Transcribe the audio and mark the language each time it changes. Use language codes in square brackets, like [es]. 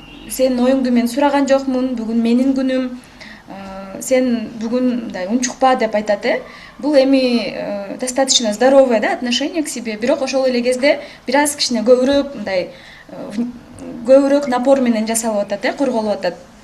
[ky] Сен оюңду мен сураган жокмун, бүгүн менин күнүм. сен бүгүн мындай унчукпа деп айтат. Бул эми [ru] достаточно здоровое, да, отношение к себе. [ky] Бирок ошол эле кезде бир аз кичине көбүрөөк мындай көбүрөөк напор менен жасалып атат, корголуп атат.